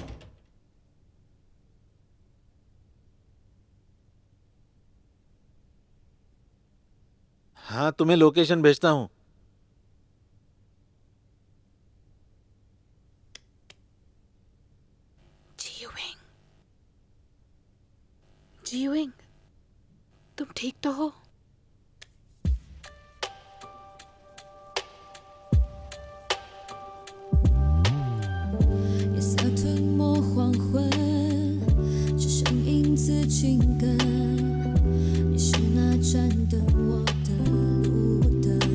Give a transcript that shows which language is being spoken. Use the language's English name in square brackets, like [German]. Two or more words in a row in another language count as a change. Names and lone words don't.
[Hindi] हाँ, तुम्हें लोकेशन भेजता हूँ। जीविंग, तुम ठीक तो हो? [Chinese] 夜色吞没黄昏，只剩影子紧跟。你是那盏灯，我的路灯。